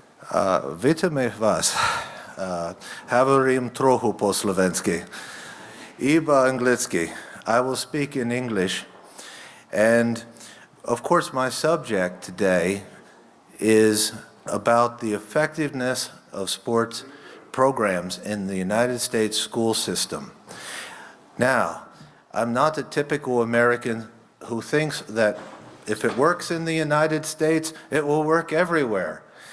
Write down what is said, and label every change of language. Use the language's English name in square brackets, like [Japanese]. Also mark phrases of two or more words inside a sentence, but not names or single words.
[Slovak] Vítame vás. Hovorím trochu po slovensky. Iba anglicky. [English] I will speak in English. And of course, my subject today is about the effectiveness of sports programs in the United States school system. Now, I'm not a typical American who thinks that if it works in the United States, it will work everywhere.